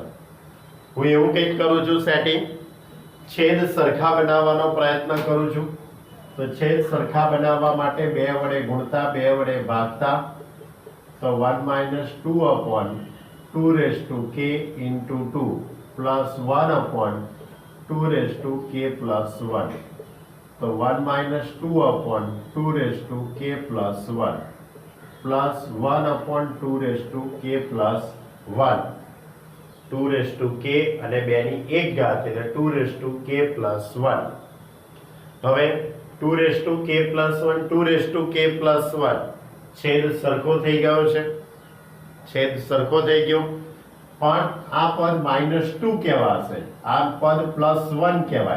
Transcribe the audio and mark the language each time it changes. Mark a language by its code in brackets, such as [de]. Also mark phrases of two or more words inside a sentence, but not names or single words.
[gu] હું એવું કંઈક કરું છું સેટિંગ, છેદ સરખા બનાવવાનો પ્રયત્ન કરું છું, તો છેદ સરખા બનાવવા માટે 2 વડે ગુણતા 2 વડે ભાગતા, તો 1 માઇનસ [en] 2/2k into 2 plus 1/2k plus 1, [gu] તો [en] 1 minus 2/2k plus 1 plus 1/2k plus 1, [gu] 2k અને 2 ની 1 ઘાત એટલે [en] 2k plus 1। [gu] હવે [en] 2k plus 1 2k plus 1 [gu] છેદ સરખો થઈ ગયો છે, છેદ સરખો થઈ ગયો, પણ આ પદ -2 કહેવાશે, આ પદ +1 કહેવાય।